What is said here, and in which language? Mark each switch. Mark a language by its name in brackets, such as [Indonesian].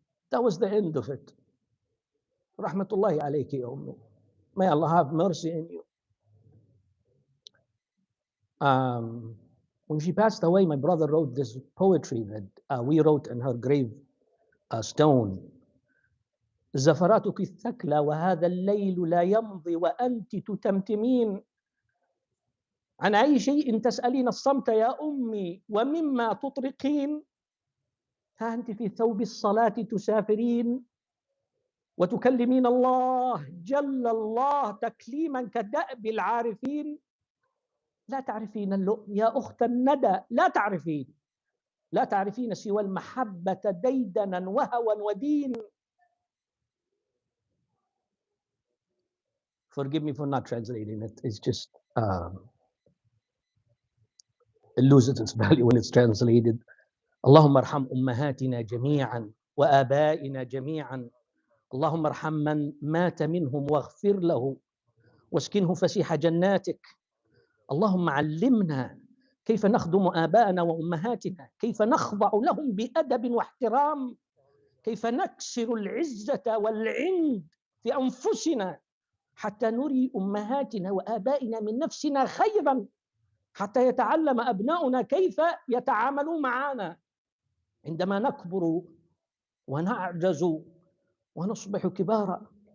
[English] That was the end of it. [Arabic] Rahmatullahi alayki ya ummi. [English] May Allah have mercy in you. When she passed away, my brother wrote this poetry that we wrote in her grave stone. [Arabic] زفراتك الثكلى وهذا الليل لا يمضي وأنت تتمتمين عن أي شيء تسألين الصمت يا أمي ومما تطرقين ها أنت في ثوب الصلاة تسافرين وتكلمين الله جل الله تكليما كدأب العارفين لا تعرفين اللؤم يا أخت الندى لا تعرفين سوى المحبة ديدنا وهوى ودين. [English] Forgive me for not translating it. It's just it loses its value when it's translated. [Arabic] اللهم ارحم أمهاتنا جميعا وآبائنا جميعا. اللهم ارحم من مات منهم واغفر له واسكنه فسيح جناتك. اللهم علمنا كيف نخدم آباءنا وأمهاتنا، كيف نخضع لهم بأدب واحترام، كيف نكسر العزة والعند في أنفسنا حتى نري أمهاتنا وآبائنا من نفسنا خيرا، حتى يتعلم أبناؤنا كيف يتعاملون معنا عندما نكبر ونعجز ونصبح كبارا.